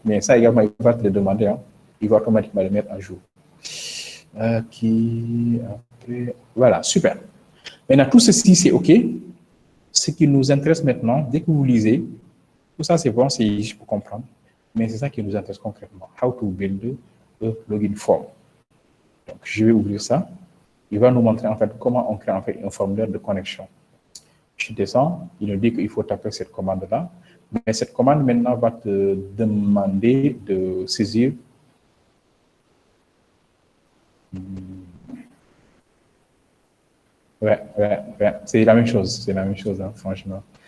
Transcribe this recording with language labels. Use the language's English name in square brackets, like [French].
[French] Mais ça également, il va te le demander. Hein. Il va automatiquement le mettre à jour. OK. Après, voilà, super. Maintenant, tout ceci, c'est OK. Ce qui nous intéresse maintenant, dès que vous lisez, tout ça, c'est bon, c'est juste pour comprendre. Mais c'est ça qui nous intéresse concrètement. [English] How to build a login form. [French] Donc, je vais ouvrir ça. Il va nous montrer en fait comment on crée en fait un formulaire de connexion. Je descends, il nous dit qu'il faut taper cette commande-là. Mais cette commande maintenant va te demander de saisir ouais, c'est la même chose, hein, franchement.